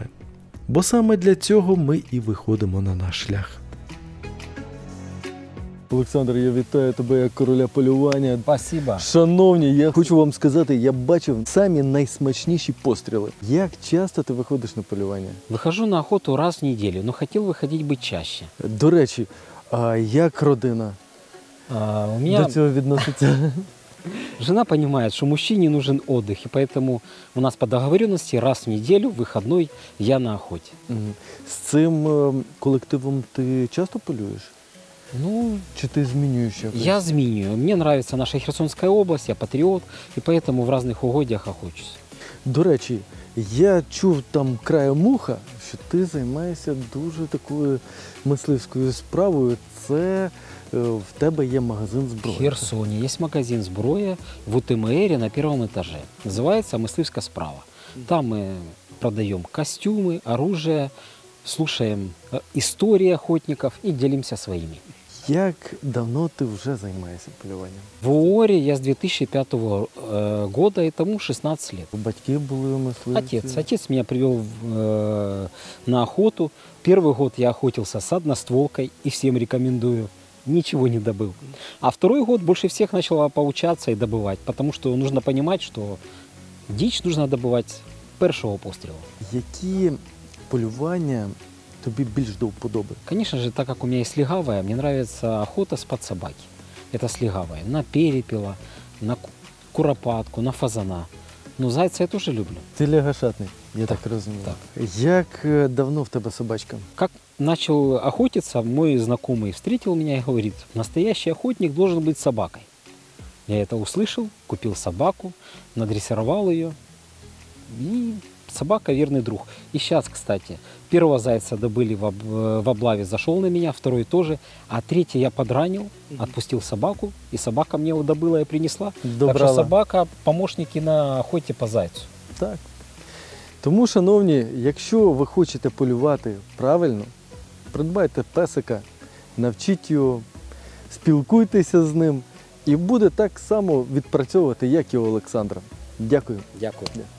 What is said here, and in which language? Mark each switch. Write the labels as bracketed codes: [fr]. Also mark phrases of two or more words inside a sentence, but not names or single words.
[uk] Бо саме для цього ми і виходимо на наш шлях. Олександр, я вітаю тебе як короля полювання. [ru] Спасибо. [uk] Шановні, я хочу вам сказати, я бачив самі найсмачніші постріли. Як часто ти виходиш на полювання? [ru] Выхожу на охоту раз в неделю, но хотел выходить бы чаще. [uk] До речі, а як родина [ru] У меня [uk] до цього відноситься? [ru] жена понимает, что мужчине нужен отдых, и поэтому у нас по договоренности раз в неделю, выходной, я на охоте. Мгм. [uk] З цим колективом ти часто полюєш? Ну, Чи ти змінюєш якось? я змінюю. [ru] Мне нравится наша Херсонская область, я патриот, и поэтому в разных угодьях охочусь. [uk] До речі, я чув там краєм уха, що ти займаєшся дуже такою мисливською справою. Це в тебе є магазин [ru] В [uk] зброї. [ru] Херсоне есть магазин «Зброя» в УТМР на первом этаже. Называется «Мысливская справа». Там мы продаем костюмы, оружие, слушаем истории охотников и делимся своими. [uk] Як давно ти вже займаєшся полюванням? [ru] В УОРе я с 2005 года, и тому 16 лет. [uk] Батьки були мисливці? [ru] Отец меня привел на охоту. Первый год я охотился с одностволкой и всем рекомендую. Ничего не добыл. А второй год больше всех начал поучаться и добывать, потому что нужно понимать, что дичь нужно добывать с первого пострела. [uk] Які полювання тобі більш до вподоби? [ru] Конечно же, так как у меня есть легавая, мне нравится охота с подсобаки. Это с легавой. На перепела, на куропатку, на фазана. Но зайца я тоже люблю. [uk] Ти лягашатний, я так Так, розумію. так. Як давно в тебе собачка? [ru] Как начал охотиться, мой знакомый встретил меня и говорит, настоящий охотник должен быть собакой. Я это услышал, купил собаку, надрессировал ее. И собака верный друг. И сейчас, кстати, первого зайца добыли в облаве, зашел на меня, второй тоже, а третий я подранил, отпустил собаку, и собака мне его добыла и принесла. Так что [uk] Добрала. [ru] собака помощники на охоте по зайцу. [uk] Так. Тому, шановні, якщо ви хочете полювати правильно, придбайте песика, навчіть його, спілкуйтеся з ним і буде так само відпрацьовувати, як і у Олександра. Дякую. Дякую.